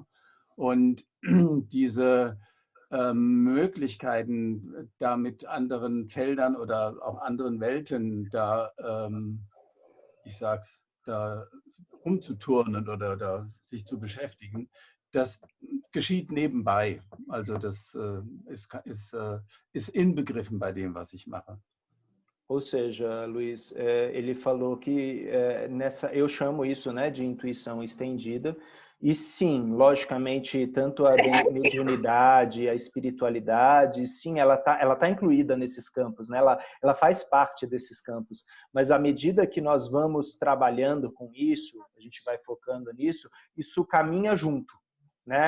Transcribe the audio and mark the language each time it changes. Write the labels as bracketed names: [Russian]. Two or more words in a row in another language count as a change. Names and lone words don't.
[German] Und diese Möglichkeiten, da mit anderen Feldern oder auch anderen Welten da, ich sag's, da rumzuturnen oder da sich zu beschäftigen, das geschieht nebenbei. Also das ist inbegriffen bei dem, was ich mache. [Portuguese] Ou seja, Luiz, ele falou que eu chamo isso, né, de intuição estendida. E sim, logicamente, tanto a mediunidade, a espiritualidade, sim, ela tá incluída nesses campos, né? Ela faz parte desses campos. Mas à medida que nós vamos trabalhando com isso, a gente vai focando nisso, isso caminha junto, né?